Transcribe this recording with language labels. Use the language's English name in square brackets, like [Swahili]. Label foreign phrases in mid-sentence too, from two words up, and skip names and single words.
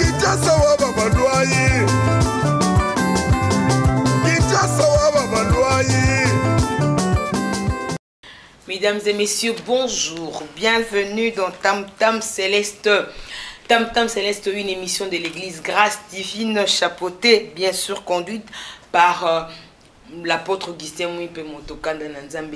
[Lingala] Kinshasa wa baba loyer. Kinshasa wa baba loyer. [French] Mesdames et messieurs, bonjour. Bienvenue dans Tam Tam Céleste. Tam Tam Céleste, une émission de l'église Grâce Divine, chapeautée, bien sûr, conduite par l'apôtre Augustin Mouipe Motokanda Nanzambe.